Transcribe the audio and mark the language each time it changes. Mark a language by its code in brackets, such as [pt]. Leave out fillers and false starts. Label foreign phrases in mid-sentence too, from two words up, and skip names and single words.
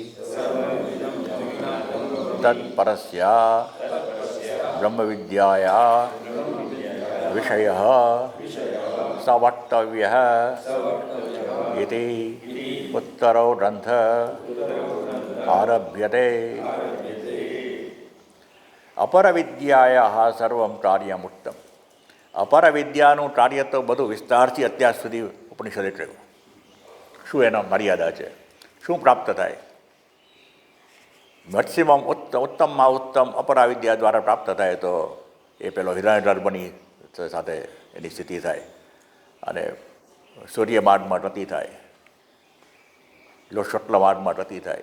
[sa] तत्परस्य ब्रह्मविद्याया विषयः स वक्तव्यः इति उत्तरो ग्रंथ आरभ्यते। અપર વિદ્યાયા સર્વમ કાર્યમુક્તમ. [gu] અપર વિદ્યાનું કાર્ય તો બધું વિસ્તારથી અત્યાર સુધી ઉપનિષદે કહ્યું. શું એનો મર્યાદા છે, શું પ્રાપ્ત થાય? મેક્સિમમ ઉત્તમમાં ઉત્તમ અપરા વિદ્યા દ્વારા પ્રાપ્ત થાય તો એ પેલો હિરણ્યગર્ભની સાથે એની સ્થિતિ થાય અને સૂર્યમાર્ગમાં રતિ થાય, શુક્લ માર્ગમાં રતિ થાય.